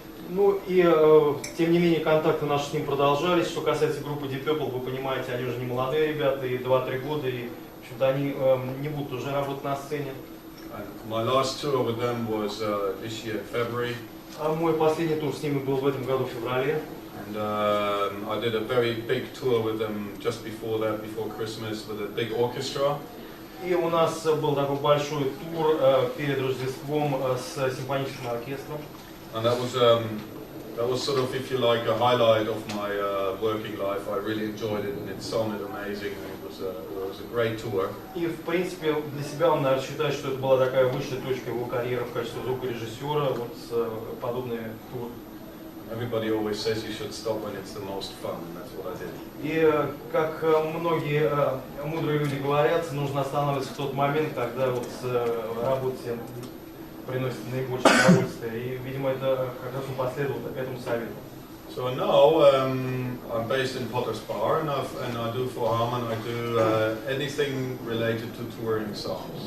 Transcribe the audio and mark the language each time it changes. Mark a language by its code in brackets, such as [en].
[ru] Ну и, тем не менее, контакты наши с ним продолжались. Что касается группы Deep Purple, вы понимаете, они уже не молодые ребята, и 2-3 года, и в общем-то они не будут уже работать на сцене. [en] And my last tour with them was this year, February. [ru] Мой последний тур с ними был в этом году в феврале. [en] And I did a very big tour with them just before that, before Christmas, with a big orchestra. [ru] И у нас был такой большой тур перед Рождеством с симфоническим оркестром. [en] And that was sort of, if you like, a highlight of my working life. I really enjoyed it, and it sounded amazing. And it was a great tour. [ru] И в принципе для себя он, наверное, считает, что это была такая высшая точка его карьеры в качестве звукорежиссера, вот подобный тур. [en] Everybody always says you should stop when it's the most fun, and that's what I did. [ru] И как многие мудрые люди говорят, нужно останавливаться в тот момент, когда вот работе приносит наибольшее удовольствие. И, видимо, это как раз он последовал этому совету. [en] So now I'm based in Potter's Bar, and I do for Harman. I do anything related to touring songs.